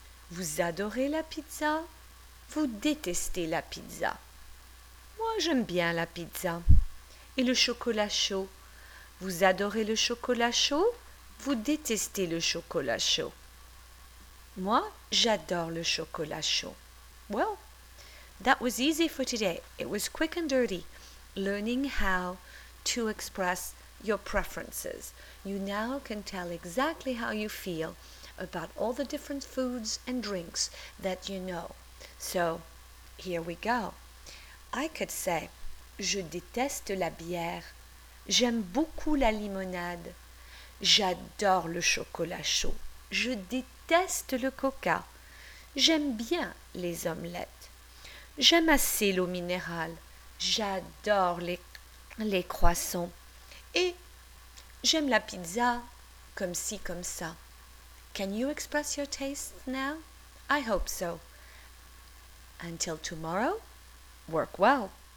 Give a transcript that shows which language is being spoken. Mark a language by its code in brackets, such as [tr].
[fr] Vous adorez la pizza? Vous détestez la pizza? Moi, j'aime bien la pizza. Et le chocolat chaud? Vous adorez le chocolat chaud? Vous détestez le chocolat chaud? Moi, j'adore le chocolat chaud. [en] Well, that was easy for today. It was quick and dirty. Learning how to express your preferences. You now can tell exactly how you feel about all the different foods and drinks that you know. So, here we go. I could say, [fr] je déteste la bière. J'aime beaucoup la limonade. J'adore le chocolat chaud. Je déteste le coca. J'aime bien les omelettes. J'aime assez l'eau minérale. J'adore les croissants. Et j'aime la pizza comme ci, comme ça. [en] Can you express your tastes now? I hope so. Until tomorrow, work well.